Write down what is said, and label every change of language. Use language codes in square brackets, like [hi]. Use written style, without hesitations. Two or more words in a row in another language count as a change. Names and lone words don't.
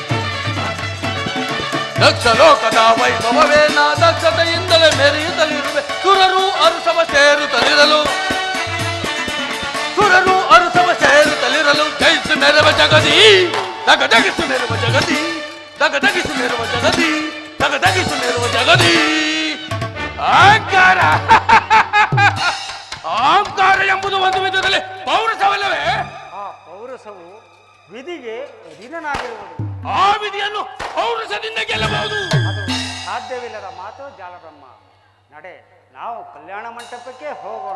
[kn] ದಕ್ಷ ಲೋಕದ ವೈಭವವೇ ನಾ ದಕ್ಷತೆಯಿಂದಲೇ ಮೆರೆಯುತ್ತಲಿರುವೆ. ಸುರರು ಅರುಸವ ಸೇರುತ್ತಲಿರಲು ಸುರರು ಅರುಸವ ಸೇರುತ್ತಲಿರಲು ಜಯಿಸು ಮೆರವ ಜಗದಿ ದಗದಗಿಸು ಮೆರವ ಜಗದಿ ದಗದಗಿಸು ಮೆರವ ಜಗದಿ ದಗದಗಿಸು ಮೆರವ ಜಗದಿ ಅಹಂಕಾರ ಅಹಂಕಾರ ಎಂಬುದು ಒಂದು ವಿಧದಲ್ಲಿ ಪೌರಸವಲ್ಲವೇ? ಆ ಪೌರಸವು ವಿಧಿಗೆ ಅಧೀನನಾಗಿರುವುದು. ಆ ವಿಧಿಯನ್ನು ಪೌರಸದಿಂದ ಗೆಲ್ಲಬಹುದು. ಅದು ಸಾಧ್ಯವಿಲ್ಲದ ಮಾತು ಜಾಲಬ್ರಹ್ಮ. ನಡೆ, ನಾವು ಕಲ್ಯಾಣ ಮಂಟಪಕ್ಕೆ ಹೋಗೋಣ.